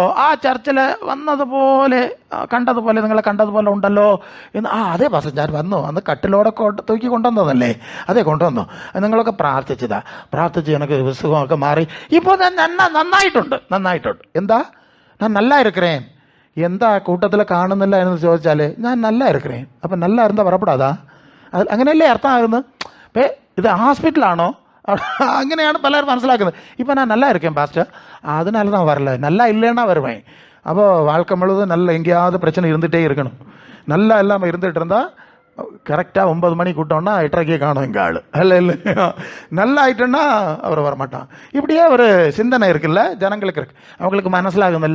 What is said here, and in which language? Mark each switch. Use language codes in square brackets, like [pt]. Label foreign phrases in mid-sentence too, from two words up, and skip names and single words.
[ml] ആ ചർച്ചിൽ വന്നതുപോലെ കണ്ടതുപോലെ നിങ്ങളെ കണ്ടതുപോലെ ഉണ്ടല്ലോ എന്ന്. അതെ പാസ്റ്റർ, ഞാൻ വന്നു, അന്ന് കട്ടിലോടെ തൂക്കി കൊണ്ടുവന്നതല്ലേ, അതെ കൊണ്ടുവന്നു. നിങ്ങളൊക്കെ പ്രാർത്ഥിച്ച് എനിക്ക് വിസുഖമൊക്കെ മാറി, ഇപ്പോൾ ഞാൻ നന്നായിട്ടുണ്ട്. എന്താ ഞാൻ [ta] நல்லா இருக்கிறேன், [ml] എന്താ കൂട്ടത്തിൽ കാണുന്നില്ല എന്ന് ചോദിച്ചാൽ ഞാൻ [ta] நல்லா இருக்கிறேன். [ml] അപ്പം [ta] நல்லா இருந்தாൽ [ml] പറപ്പെടാതാ, അത് അങ്ങനെയല്ലേ അർത്ഥമാകുന്നത്. ഇത് ഹോസ്പിറ്റലാണോ? അങ്ങനെയാണ് പലരും മനസ്സിലാക്കുന്നത്. [ta] இப்போ நான் நல்லா இருக்கேன் பாஸ்டர், அதனால தான் வரல, நல்லா இல்லைன்னா வருவேன். அப்போ வாழ்க்கை முழுவதும் நல்ல எங்கேயாவது பிரச்சனை இருந்துகிட்டே இருக்கணும். நல்லா இல்லாமல் இருந்துகிட்டு இருந்தால் கரெக்டாக 9 மணி கூட்டோன்னா 8:30 காணும் எங்கள் ஆள். இல்லையா, நல்லா ஆயிட்டோன்னா அவர் வரமாட்டான். இப்படியே ஒரு சிந்தனை இருக்குல்ல ஜனங்களுக்கு இருக்கு, அவங்களுக்கு மனசிலாகுதில்ல.